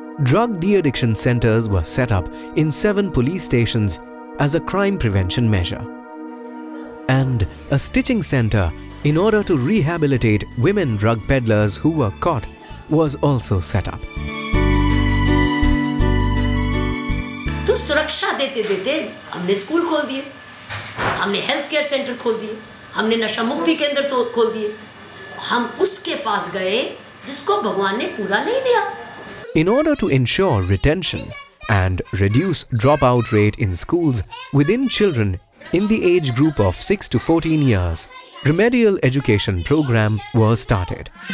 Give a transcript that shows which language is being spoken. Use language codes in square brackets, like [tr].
[en] Drug de-addiction centers were set up in 7 police stations as a crime prevention measure. And a stitching center in order to rehabilitate women drug peddlers who were caught was also set up. [hi] तो सुरक्षा देते देते हमने school खोल दिए, हमने health care centre खोल दिए, हमने नशा मुक्ति केंद्र खोल दिए। हम उसके पास गए जिसको भगवान ने पूरा नहीं दिया। [en] In order to ensure retention and reduce dropout rate in schools within children in the age group of 6 to 14 years, remedial education program was started.